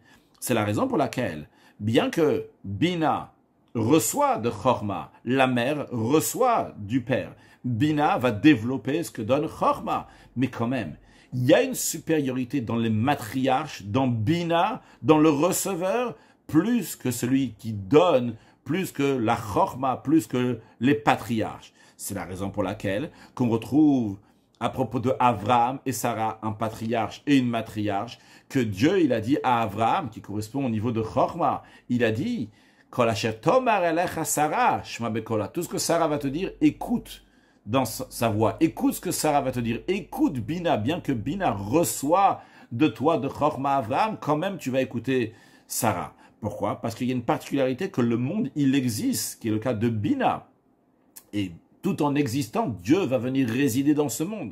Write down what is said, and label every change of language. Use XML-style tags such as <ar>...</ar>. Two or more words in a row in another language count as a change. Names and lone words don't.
<fr>C'est la raison pour laquelle, bien que Bina reçoit de Chorma, la mère reçoit du père, Bina va développer ce que donne Chorma, mais quand même, il y a une supériorité dans les matriarches, dans Bina, dans le receveur, plus que celui qui donne, plus que la Chorma, plus que les patriarches. C'est la raison pour laquelle qu'on retrouve à propos de Avraham et Sarah, un patriarche et une matriarche, que Dieu, il a dit à Avraham, qui correspond au niveau de Chorma, il a dit</fr> <he>כל אשר תאמר אליך שרה, שמע בקלה.</he> <fr>Tout ce que Sarah va te dire, écoute dans sa voix. Écoute ce que Sarah va te dire. Écoute Bina, bien que Bina reçoit de toi, de Chorma Avraham, quand même tu vas écouter Sarah. Pourquoi? Parce qu'il y a une particularité que le monde, il existe, qui est le cas de Bina. Et tout en existant, Dieu va venir résider dans ce monde.</fr>